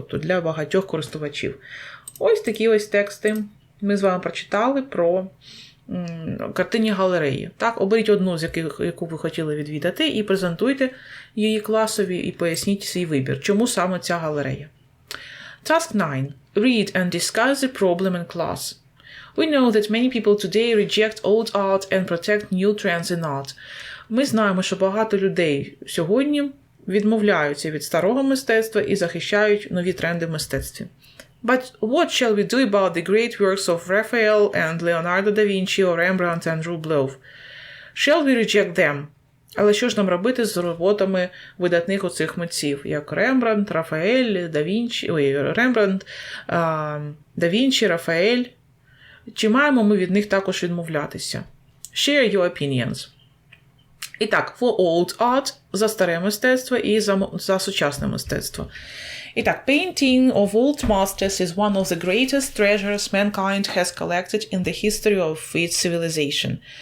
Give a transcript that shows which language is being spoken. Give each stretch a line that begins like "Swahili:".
Ukrainian: Тобто для багатьох користувачів. Ось такі ось тексти ми з вами прочитали про картинні галереї. Так, оберіть одну, з яку ви хотіли відвідати, і презентуйте її класові, і поясніть свій вибір. Чому саме ця галерея?
English: Task 9. Read and discuss the problem in class. We know that many people today reject old art and protect new trends in art.
Ukrainian: Ми знаємо, що багато людей сьогодні відмовляються від старого мистецтва і захищають нові тренди в мистецтві.
English: But what shall we do about the great works of Raphael and Leonardo da Vinci or Rembrandt and Rublev? Shall we reject them?
Ukrainian: Але що ж нам робити з роботами видатних оцих митців, як Рембрандт, Рафаель, Рембрандт, да Вінчі, Рафаель? Чи маємо ми від них також відмовлятися?
English: Share your opinions.
Ukrainian: І так,
English: for old art
Ukrainian: – за старе мистецтво і за сучасне мистецтво. І так,
English: painting of old masters is one of the greatest treasures mankind has collected in the history of its civilization.